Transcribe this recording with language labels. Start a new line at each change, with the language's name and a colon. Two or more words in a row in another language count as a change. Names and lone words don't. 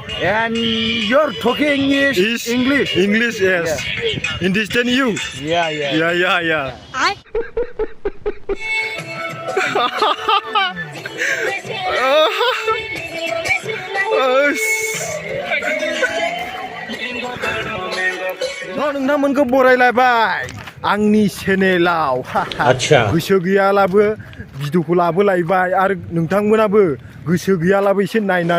English: And you're talking Is English? English, yes. Understand you? Yeah. Yeah.
Bodo: नोंथांमोनखौ बरायलायबाय आंनि चेनेलाव गोसो गैयालाबो भिडिअखौ लाबोलायबाय आरो नोंथांमोनाबो गोसो गैयालाबो एसे नायनानै